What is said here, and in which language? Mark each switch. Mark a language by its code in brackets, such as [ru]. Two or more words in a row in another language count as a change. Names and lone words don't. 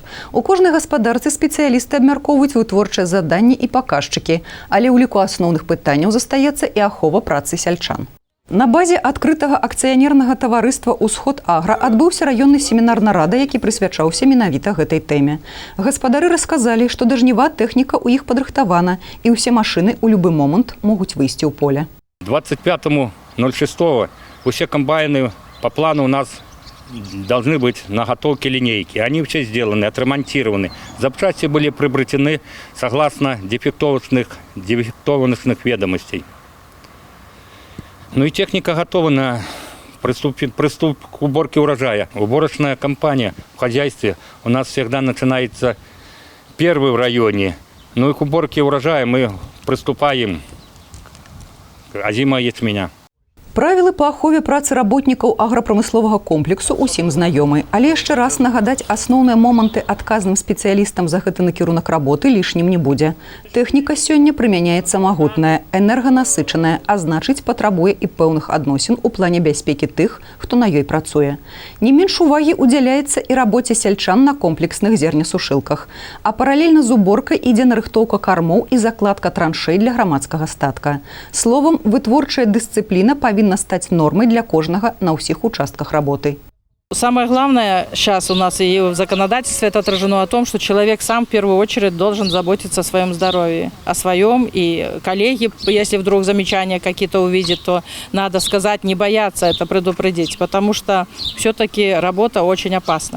[be] У кожнай гаспадарцы спецыялісты абмяркоўваюць вытворчыя заданні і паказчыкі, але ў ліку асноўных пытанняў застаецца і ахова працы сяльчан. На базе адкрытага акцыянернага таварыства «Усход Агра» адбыўся раённы семінар нарада, які прысвячаўся менавіта гэтай тэме. Гаспадары расказалі, што да жніва тэхніка ў іх падрыхтавана, і ўсе машыны ў любы момант могуць выйсці ў поле. [ru] 25.06 все комбайны по плану у нас должны быть на готовке линейки. Они все сделаны, отремонтированы. Запчасти были приобретены согласно дефектованных ведомостей. Ну и техника готова на приступ к уборке урожая. Уборочная кампания в хозяйстве у нас всегда начинается первый в районе. Ну и к уборке урожая мы приступаем к озима ячменя. [be] Правілы па ахове працы работнікаў аграпрамысловага комплексу ўсім знаёмы, але яшчэ раз нагадаць асноўныя моманты адказным спецыялістам за гэты накірунак работы лішнім не будзе. Тэхніка сёння прымяняецца магутная, энерганасычаная, а значыць патрабуе і пэўных адносін у плане бяспекі тых, хто на ёй працуе. Не менш увагі ўдзяляецца і рабоце сяльчан на комплексных зернесушылках. А паралельна з уборкай ідзе нарыхтоўка кармоў і закладка траншэй для грамадскага статка. Словам, вытворчая дысцыпліна павінна [ru] стать нормой [be] для кожнага [ru] на всех участках работы. Самое главное сейчас у нас и в законодательстве это отражено о том, что человек сам в первую очередь должен заботиться о своем здоровье, о своем. И коллеги, если вдруг замечания какие-то увидят, то надо сказать, не бояться это предупредить, потому что все-таки работа очень опасная.